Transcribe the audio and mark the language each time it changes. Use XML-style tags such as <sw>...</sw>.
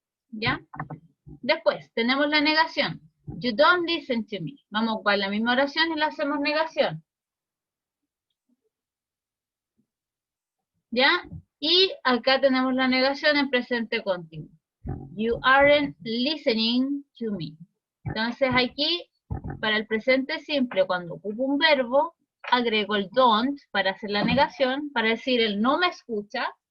<es>¿Ya? Después, tenemos la negación.</es> <en>You don't listen to me.</en> <es>Vamos a ocupar la misma oración y la hacemos negación. ¿Ya? Y acá tenemos la negación en presente continuo.</es> <en>You aren't listening to me.</en> <es>Entonces aquí, para el presente simple, cuando ocupo un verbo, agrego el don't para hacer la negación, para decir el no me escucha.</es>